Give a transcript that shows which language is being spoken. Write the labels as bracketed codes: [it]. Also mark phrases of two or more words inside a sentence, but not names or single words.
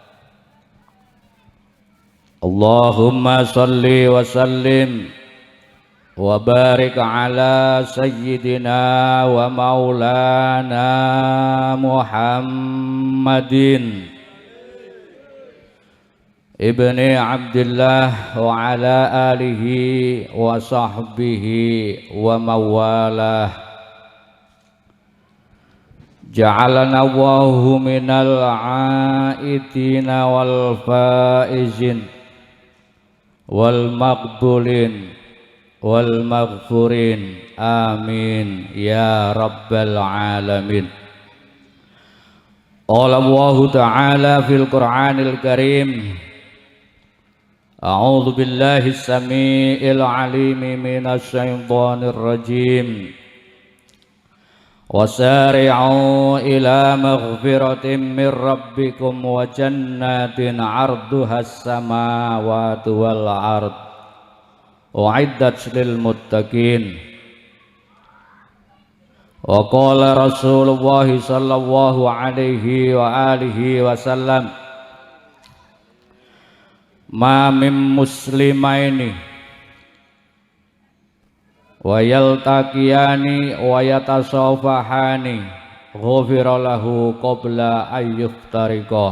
[ar] اللهم صل وسلم وبارك على سيدنا ومولانا محمد ابن عبد الله وعلى آله وصحبه ومواله. جعلنا الله من العائدين والفائزين والمقبولين والمغفورين, آمين يا رب العالمين. قال الله تعالى في القرآن الكريم، أعوذ بالله السميع العليم من الشيطان الرجيم. وسارعوا إلى مغفرة من ربكم وجنة عرضها السماوات والأرض أعدت للمتقين. وقال رسول الله صلى الله عليه وعلى آله وسلم، ما من مسلمين ويلتقيان ويتصافحان غفر له قبل أن يفترقا.